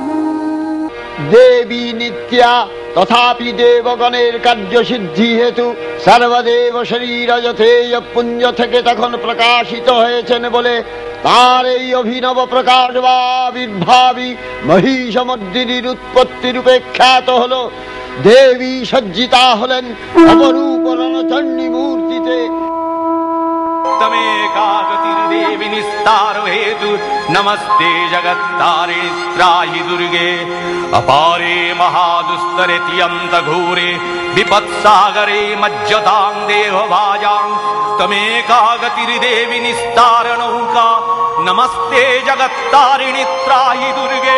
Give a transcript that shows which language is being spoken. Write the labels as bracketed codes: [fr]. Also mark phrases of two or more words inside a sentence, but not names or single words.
[bn] দেবী নিত্যা তথাপি দেবগণের কার্যসিদ্ধি হেতু সর্বদেব শরীর যথেয় পুঞ্জ থেকে তখন প্রকাশিত হয়েছেন বলে তার এই অভিনব প্রকাশ বা আবির্ভাবী মহিষমর্দিনীর উৎপত্তি রূপে খ্যাত হল। দেবী সজ্জিতা হলেন অপরূপ রণচণ্ডী মূর্তিতে। [sa] तमेकागतिर्देवि निस्तारो हेतु नमस्ते जगत्तारिणि त्राहि दुर्गे। अपारे महादुस्तरे तियन्त घोरे विपत्सागरे मज्जतां देहभाजां। तमेकागतिर्देवि निस्तारनौका नमस्ते जगत्तारिणि त्राहि दुर्गे।